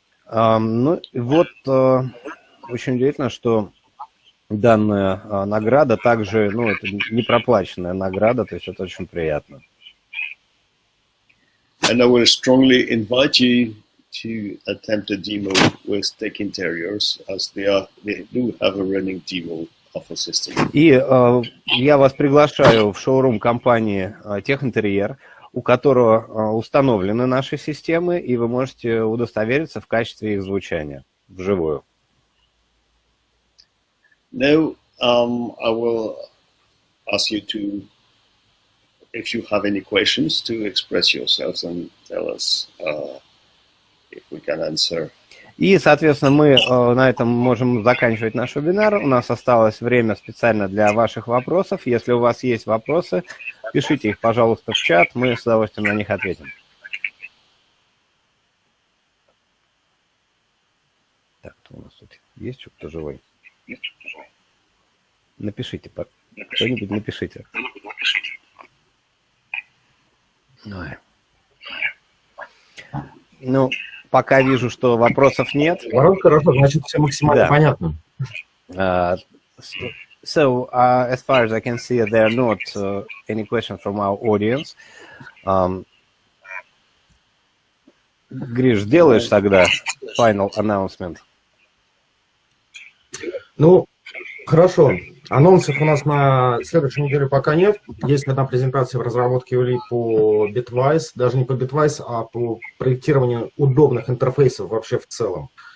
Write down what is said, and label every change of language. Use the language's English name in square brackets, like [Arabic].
[Russian] Ну, и вот очень удивительно, что данная награда также, ну, это не проплаченная награда, то есть это очень приятно. [English] And I will strongly invite you to attempt a demo with Tech Interiors, as they do have a running demo of a system. [Russian] И я вас приглашаю в шоурум компании Техинтерьер, у которого установлены наши системы, и вы можете удостовериться в качестве их звучания вживую. [English] Now, I will ask you to, if you have any questions, to express yourselves and tell us if we can answer. [Russian] И, соответственно, мы на этом можем заканчивать наш вебинар. У нас осталось время специально для ваших вопросов. Если у вас есть вопросы, пишите их, пожалуйста, в чат, мы с удовольствием на них ответим. Так, кто у нас тут? Есть кто живой? Напишите, кто-нибудь напишите. Ой. Ну, пока вижу, что вопросов нет. Хорошо, значит, все максимально понятно. [English] So, as far as I can see, there are not any questions from our audience. [Russian] Гриш, сделаешь тогда [English] final announcement? [Russian] Ну, хорошо. Анонсов у нас на следующей неделе пока нет. Есть одна презентация в разработке ULI по Bitwise, даже не по Bitwise, а по проектированию удобных интерфейсов вообще в целом.